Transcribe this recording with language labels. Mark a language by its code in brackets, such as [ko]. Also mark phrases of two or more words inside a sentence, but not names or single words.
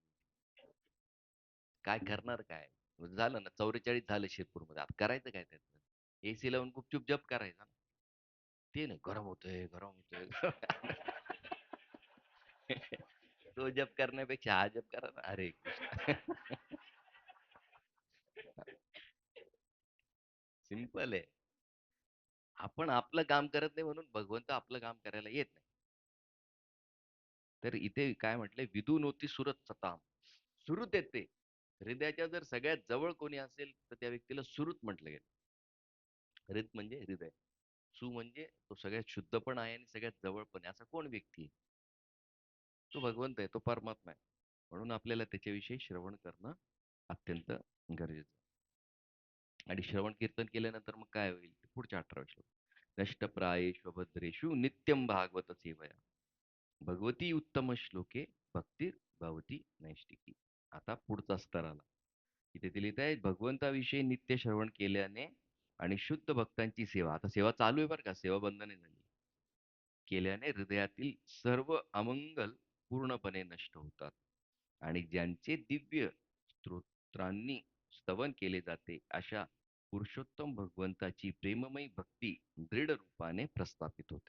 [mr] काय करणार काय? झालं ना 44 झालं शिरपूरमध्ये. आता करायचं काय त्याचं? एसी लावून गुपचूप जप करायचा ना. ते नाही गरम होतंय, गरम होतंय. तो जप करण्यापेक्षा हा जप करा ना. हरे कृष्ण. सिंपल आहे. आपण आपलं काम करत नाही म्हणून भगवंत आपलं काम करायला येत नाही. तर इथे काय म्हटलंय, [sa] "विदुनोती सुरत सताम." [mr] सुरुत येते. हृदयाच्या जर सगळ्यात जवळ कोणी असेल, तर त्या व्यक्तीला सुहृत म्हटलं गेलं. हृत म्हणजे हृदय. सु म्हणजे तो सगळ्यात शुद्ध पण आहे आणि सगळ्यात जवळ पण आहे. असा कोण व्यक्ती आहे? तो भगवंत आहे, तो परमात्मा आहे. म्हणून आपल्याला त्याच्याविषयी श्रवण करणं अत्यंत गरजेचं आहे. आणि श्रवण कीर्तन केल्यानंतर मग काय होईल? पुढच्या 18व्या श्लोक. [sa] नष्टप्रायेषु भद्रेषु नित्यं भागवत सेवया. भगवती उत्तम श्लोके भक्ती भवती नैष्टिकी. [mr] आता पुढचा स्तर आला. तिथे ते लिहित आहे, भगवंताविषयी नित्य श्रवण केल्याने आणि शुद्ध भक्तांची सेवा. आता सेवा चालू आहे बरं का, सेवा बंद नाही झाली. केल्याने हृदयातील सर्व अमंगल पूर्णपणे नष्ट होतात. आणि ज्यांचे दिव्य स्तोत्रांनी स्तवन केले जाते, अशा पुरुषोत्तम भगवंताची प्रेममयी भक्ती दृढ रूपाने प्रस्थापित होते.